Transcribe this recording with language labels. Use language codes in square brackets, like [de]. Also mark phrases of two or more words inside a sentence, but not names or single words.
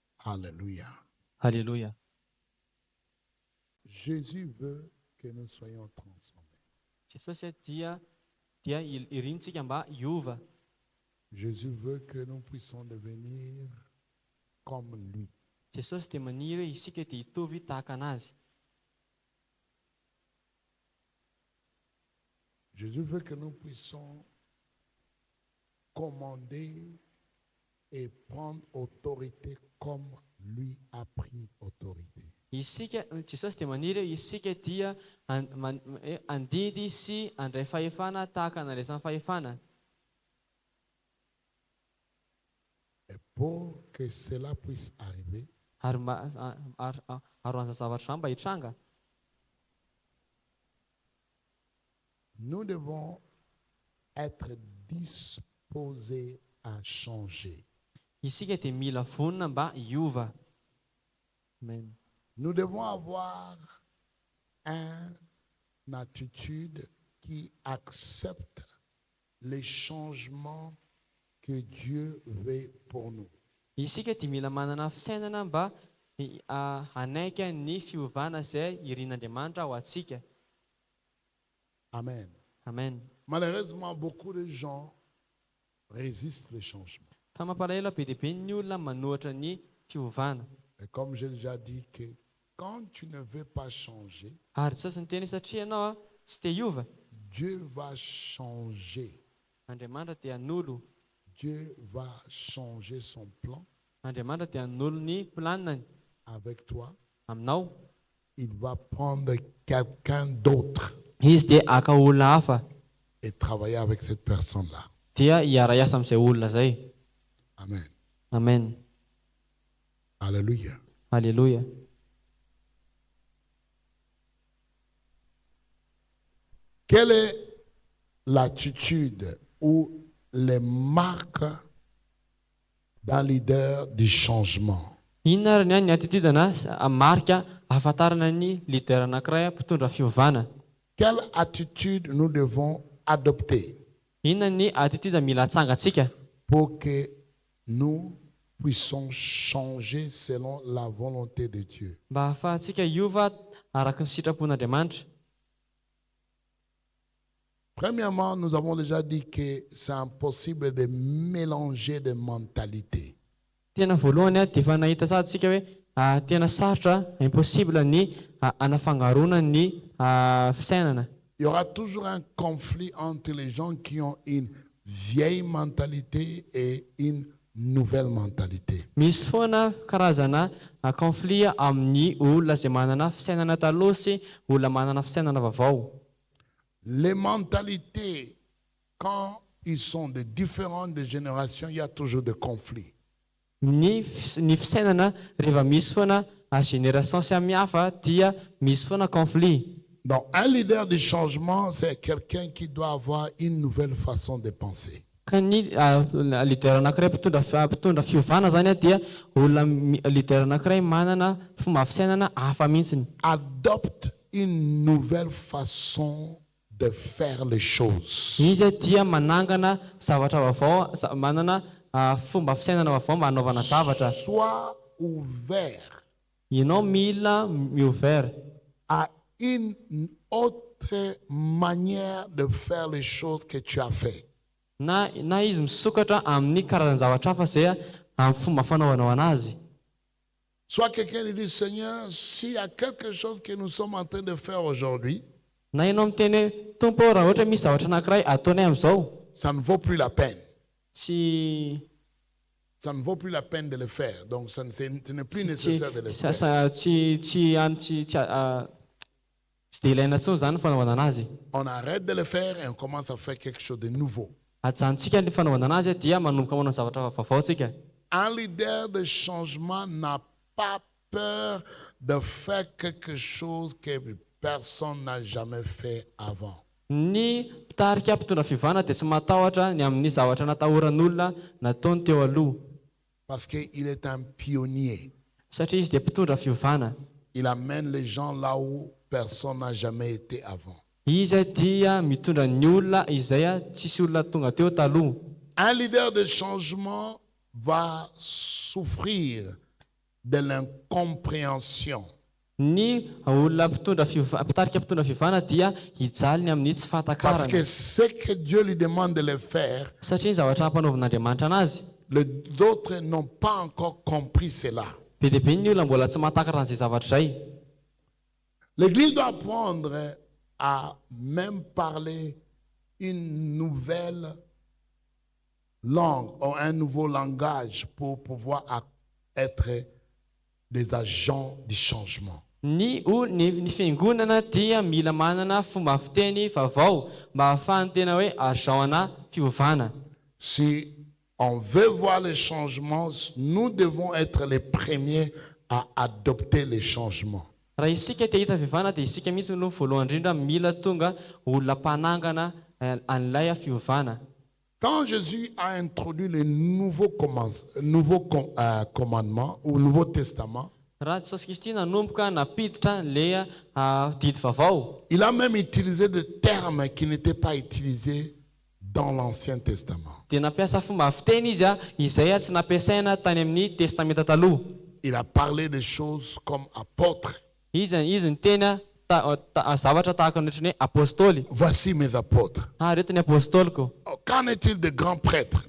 [fr] Alléluia. [mg] Alléluia. [fr] Jésus veut que nous soyons transformés. [mg] Jesosy dia irintsika mba hiova. [fr] Jésus veut que nous puissions devenir comme lui. [mg] Jesosy dia maniry hoe isika dia hitovy tahaka anazy. [fr] Jésus veut que nous puissions commander et prendre autorité comme lui a pris autorité. [mg] Jesosy dia maniry hoe isika dia andidy sy andray fahefana tahaka an'irezany fahefana. [fr] Et pour que cela puisse arriver, [mg] Ary aroan'izany zavatra izany mba hitranga, [fr] nous devons être disposés à changer. [mg] isika dia mila vonona mba hiova. Amen. [fr] Nous devons avoir une attitude qui accepte les changements que Dieu veut pour nous. [mg] Isika dia mila manana fisainana mba hanaika ny fiovana izay irian'Andriamanitra ho antsika. Amen. Amen. [fr] Malheureusement, beaucoup de gens résistent les changements. [mg] Fa mampalahelo be dia be ny olona manohatra ny fiovana. [fr] Et comme j'ai déjà dit, que quand tu ne veux pas changer, [mg] Ary Jesosy niteny satria ianao tsy te hiova, [fr] Dieu va changer. [mg] Andriamanitra dia hanolo. [fr] Dieu va changer son plan [mg] Andriamanitra dia hanolo ny planiny [fr] avec toi. [mg] aminao. [fr] Il va prendre quelqu'un d'autre [mg] Izy dia aka olona hafa [fr] et travailler avec cette personne-là. [mg] dia hiara-iasa amin'izay olona izay. Amen. Amen. [fr] Alléluia. [mg] Alléluia. [fr] Quelle est l'attitude ou les marques d'un leader du changement? [mg] Inona ary ny attitude na marika ahafantarana ny leader anankiray mpitondra fiovana? [fr] Quelle attitude nous devons adopter [mg] Inona ny attitude mila hatsangatsika [fr] pour que nous puissions changer selon la volonté de Dieu? [mg] mba ahafahantsika hiova araka ny sitrapon'Andriamanitra? [fr] Premièrement, nous avons déjà dit que c'est impossible de mélanger des mentalités. [mg] Tena voalohany dia efa nahita sahatsika hoe tena sarotra, impossible ny anafangarona ny fisainana. [fr] Il y aura toujours un conflit entre les gens qui ont une vieille mentalité et une nouvelle mentalité. [mg] Misy foana karazana conflit amin'ny olona izay manana fisainana taloha sy olona manana fisainana vaovao. [fr] Les mentalités, quand ils sont de différentes générations, il y a toujours des conflits. [mg] Ny fisainana rehefa misy foana génération samihafa dia misy foana conflit. [fr] Donc, un leader du changement, c'est quelqu'un qui doit avoir une nouvelle façon de penser. [mg] Ka ny leader anankiray mpitondra fiovana zany dia olona leader anankiray manana fomba fisainana hafa mihitsiny. [fr] Adopte une nouvelle façon de faire les choses. [mg] Izy dia manangana zavatra vaovao, manana fomba fisainana vaovao mba hanaovana zavatra. [fr] Sois ouvert [mg] Ianao mila miouvert [fr] à une autre manière de faire les choses que tu as fait. [mg] na izy misokatra amin'ny karazan-zavatra hafa izay amin'ny fomba fanaovanao anazy. [fr] Soit quelqu'un lui dit, Seigneur, s'il y a quelque chose que nous sommes en train de faire aujourd'hui, [mg] Na ianao miteny hoe tompo raha ohatra misy zavatra anankiray ataonay amin'izao, [fr] ça ne vaut plus la peine. [mg] tsy [fr] Ça ne vaut plus la peine de le faire. Donc, ce n'est plus nécessaire de le faire. [mg] tsy dia ilaina intsony zany ny fanaovana anazy. [fr] On arrête de le faire et on commence à faire quelque chose de nouveau. [mg] Ajanontsika ny fanaovana anazy dia manomboka manao zavatra vaovao tsika. [fr] Un leader de changement n'a pas peur de faire quelque chose que personne n'a jamais fait avant. [mg] Ny mpitarika mpitondra fiovana dia tsy matahotra ny amin'ny zavatra natahoran'olona nataony teo aloha. [fr] Parce qu'il est un pionnier. [mg] Satria izy dia mpitondra fiovana. [fr] Il amène les gens là où personne n'a jamais été avant. [mg] Izy dia mitondra ny olona izay tsisy olona tonga teo taloha. [fr] Un leader de changement va souffrir de l'incompréhension. [mg] Ny olona mpitarika mpitondra fivavahana dia hijaly ny amin'ny tsy [fr] Parce [mg] fahatakarana. [fr] que ce que Dieu lui demande de le faire, [mg] Satria ny zavatra hampanaovan'Andriamanitra anazy, [fr] les autres n'ont pas encore compris cela. [mg] be dia be ny olona mbola tsy mahatakatra an'izay zavatra izay. [fr] L'Église doit apprendre à même parler une nouvelle langue ou un nouveau langage pour pouvoir être des agents du changement. [mg] Ny fiangonana dia mila manana fomba fiteny vaovao mba ahafahany tena hoe azahoana fiovana. [fr] Si on veut voir les changements, nous devons être les premiers à adopter les changements. [mg] Raha isika te hita fiovana dia isika mihitsy no voalohany indrindra mila tonga olona mpanangana an'ilay fiovana. [fr] Quand Jésus a introduit le nouveau commandement ou Nouveau Testament, [mg] Raha Jesosy Kristy nanomboka napiditra ilay didy vaovao, [fr] il a même utilisé des termes qui n'étaient pas utilisés dans l'Ancien Testament. [mg] dia nampiasa fomba fiteny izy izay tsy nampiasaina tany amin'ny testamenta taloha. [fr] Il a parlé des choses comme apôtres. [mg] Izy ny teny zavatra tahaka ny ohatran'ny hoe apôstôly. [fr] Voici mes apôtres. [mg] Reto ny apôstôliko. [fr] Qu'en est-il des grands prêtres?